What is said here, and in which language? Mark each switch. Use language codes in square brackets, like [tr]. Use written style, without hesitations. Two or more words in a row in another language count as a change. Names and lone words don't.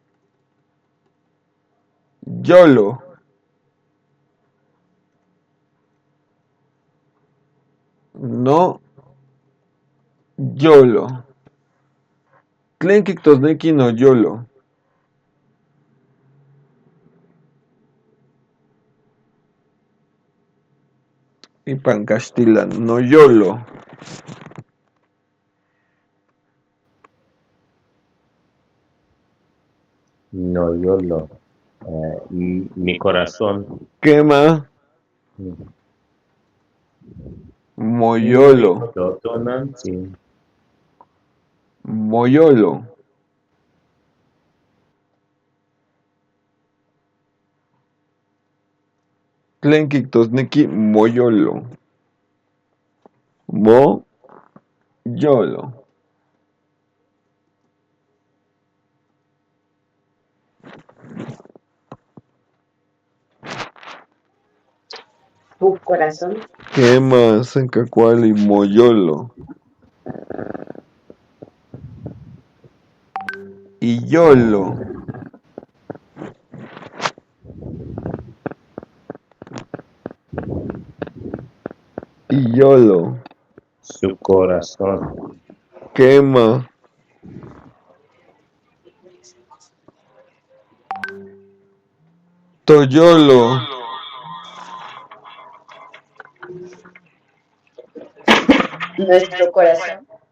[nah] Yolo. No. Yolo. Tlen kiktosneki no yolo. Ipan Castilan no yolo. No yolo. [es] Mi corazón. [nah] Quema. Moyolo. Moyolo. Tlen kiktosneki moyolo. Moyolo. [es] Tu corazón. [nah] Quema sencacuali moyolo. Iyolo. Iyolo. [es] Su corazón. [nah] Quema. Toyolo. [es] Nuestro corazón.